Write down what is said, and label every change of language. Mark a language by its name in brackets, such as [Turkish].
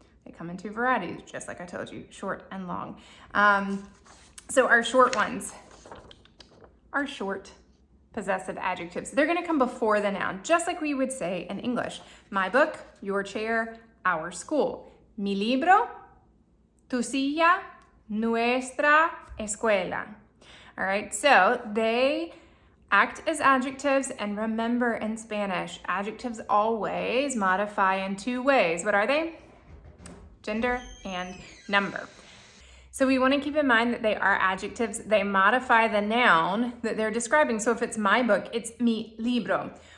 [English] They come in two varieties, just like I told you, short and long. So our short ones are short possessive adjectives. They're gonna come before the noun, just like we would say in English. My book, your chair, our school. [Spanish] Mi libro, tu silla, nuestra escuela. [English] All right, so they act as adjectives, and remember in Spanish, adjectives always modify in two ways. What are they? Gender and number. So we want to keep in mind that they are adjectives. They modify the noun that they're describing. So if it's my book, it's [Spanish] mi libro.